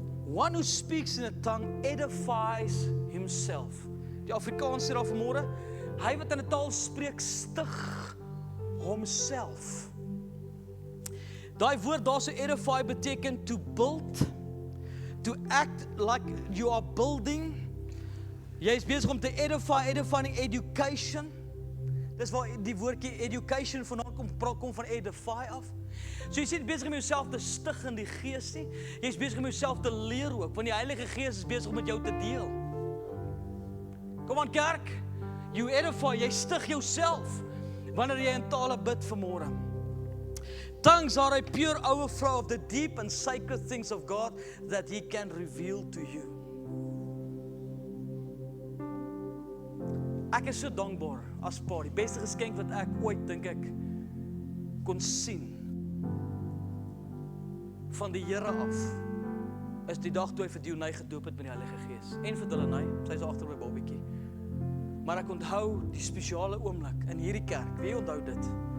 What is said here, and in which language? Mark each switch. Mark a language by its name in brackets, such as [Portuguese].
[English] One who speaks in a tongue edifies himself. [Afrikaans] Die Afrikaans sê daar vanmôre, hy wat in 'n taal spreek, stig homself. Daai woord daar so edify beteken [English] to build, to act like you are building. [Afrikaans] Jy is besig om te edifying education. Dis waar die woordjie education vandaan kom van edify af. So jy sê besig om jouself te stig in die Gees nie. Jy is besig om jouself te leer ook, want die Heilige Gees is besig om met jou te deel. Kom aan kerk, [English] you edify, [Afrikaans] jy stig jouself wanneer jy in tale bid vanmôre. [English] Tongues are a pure overflow of the deep and sacred things of God that He can reveal to you. [Afrikaans] Ek is so dankbaar as pa, die beste geskenk wat ek ooit dink ek kon sien van die Here af, is die dag toe hy vir Dionay gedoop het met die Heilige Gees. En vir Delanay, sy is agter by Bobbietjie. Maar ek onthou die spesiale oomblik in hierdie kerk. Wie onthou dit?